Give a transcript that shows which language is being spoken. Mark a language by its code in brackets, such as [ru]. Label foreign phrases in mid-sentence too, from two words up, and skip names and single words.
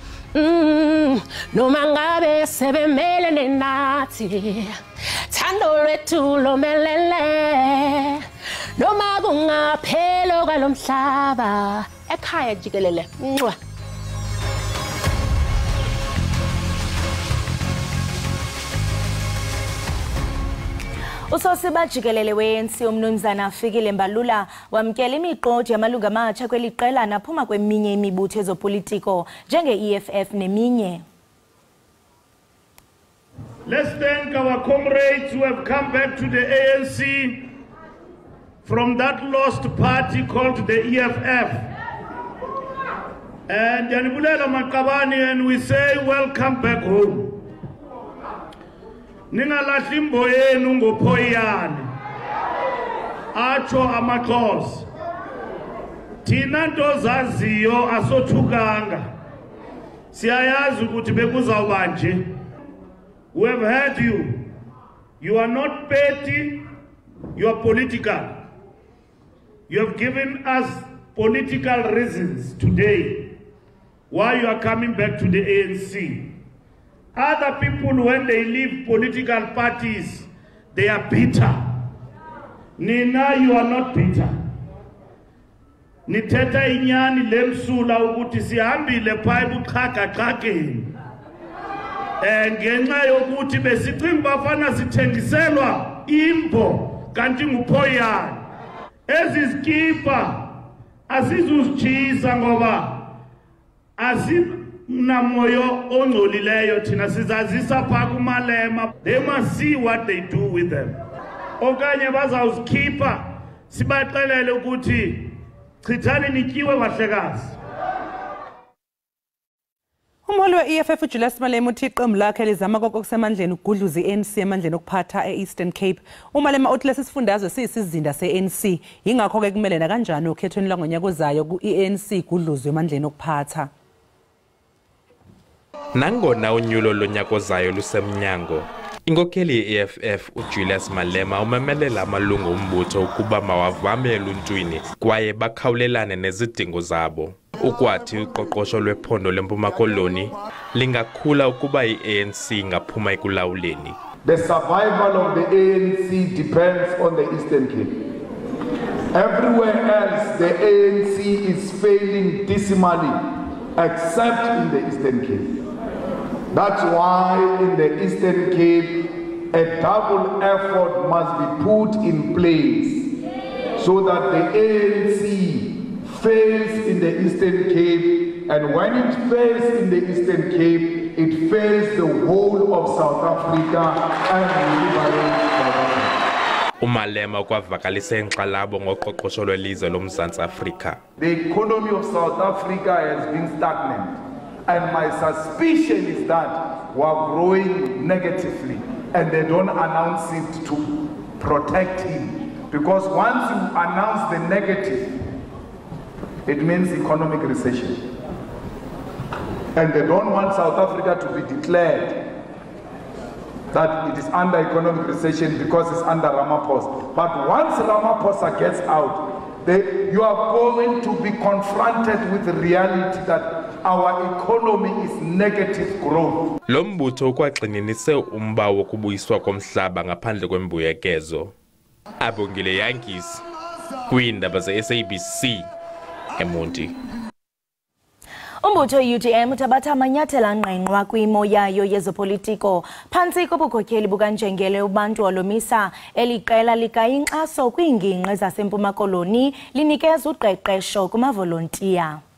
[zu] noma ngabe sebemelene nathi thando lwethu lomelele noma kungaphelo kwalomhlaba ekhaya Jikelele ncwa [xh] Usosiba Jikelele we-ANC umnumzana Fikile Mbalula wamkele imiqodi yamalungu amatsha kweli qela naphuma kweminye imibutho ezopolitiko njenge-EFF neminye. [en] Let's thank our comrades who have come back to the ANC from that lost party called the EFF. And [xh] Yanibulela Makabani, [en] and we say welcome back home. [xh] Ningalahli imbo yenu ngophoyane atsho amaXhosa thina nto zaziyo asothukanga siyayazi ukuthi bekuzawuba nje. [en] We have heard you are not petty, you are political. You have given us political reasons today why you are coming back to the ANC. Other people, when they leave political parties, they are bitter. Nina, you are not bitter. [xh] Niteta inyani lemsula ukuthi sihambile pha ebuxhaka-xhakeni. Ngenxa yokuthi besicinga bafana sithengiselwa imbo kanti nguphoyane. Ezi zikipa asizuzitshisa ngoba namoyo ongcolileyo thina sizazisa pha kumalema. [en] They must see what they do with them. [xh] Okanye bazawuzikhipha sibaxelele ukuthi chithani nityiwe bahlekazi. [zu] Umholi we-EFF uJulius Malema uthi iqembu lakhe lizama konke okusemandleni ukugudluza i-ANC emandleni okuphatha e-Eastern Cape. uMalema uthi lesi sifundazwe siyisizinda se-ANC yingakho ke kumele na kanjani okhethweni lwangonyaka ozayo ku-ANC igudluzwe emandleni okuphatha. [xh] Nangona unyulo lonyaka ozayo lusemnyango, inkokeli ye-EFF uJulius Malema umemelela amalungu ombutho ukuba mawavame eluntwini kwaye bakhawulelane nezidingo zabo. Ukwathi uqoqosho lwephondo lempuma koloni lingakhula ukuba i-ANC ingaphuma ekulawuleni. [en] The survival of the ANC depends on the Eastern Cape. Everywhere else, the ANC is failing dismally, except in the Eastern Cape. That's why in the Eastern Cape, a double effort must be put in place so that the ANC fails in the Eastern Cape, and when it fails in the Eastern Cape, it fails the whole of South Africa and liberate South Africa. [xh] Umalema kwavakalisa inkxalabo ngoqoqosho lwelizwe loMzantsi Afrika. [en] The economy of South Africa has been stagnant, and my suspicion is that we are growing negatively, and they don't announce it to protect him, because once you announce the negative, it means economic recession. And they don't want South Africa to be declared that it is under economic recession because it's under Ramaphosa. But once Ramaphosa gets out, you are going to be confronted with the reality that our economy is negative growth. [xh] Lo mbutho ukwagxininise umba wokubuyiswa komhlaba ngaphandle kwembuyekezo. Abongile Yankees, kwiindaba ze-SABC, eMonti. Umbutho UDM uthabatha amanyathelo angqengqwa kwimo yayo yezopolitiko phantsi kobukhokheli bukaNjengele ubantu olomisa eliqela likayinkxaso kwiingingqi zasempuma koloni linikeza uqeqesho kumavolontiya.